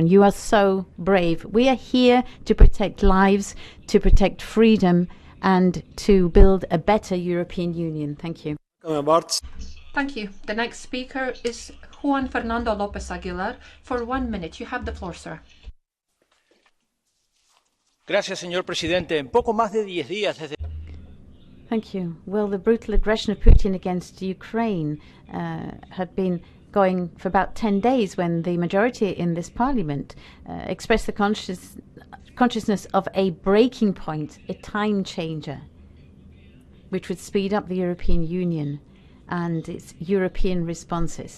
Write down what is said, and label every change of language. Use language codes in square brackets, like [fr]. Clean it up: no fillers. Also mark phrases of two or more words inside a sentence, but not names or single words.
[en] You are so brave. We are here to protect lives, to protect freedom and to build a better European Union. Thank you. Thank you. The next speaker is Juan Fernando López Aguilar. For 1 minute, you have the floor, sir. [es] Gracias, señor presidente. En poco más de 10 días desde... [en] Thank you. Well, the brutal aggression of Putin against Ukraine had been going for about 10 days when the majority in this parliament expressed the consciousness of a breaking point, a time changer, which would speed up the European Union and its European responses.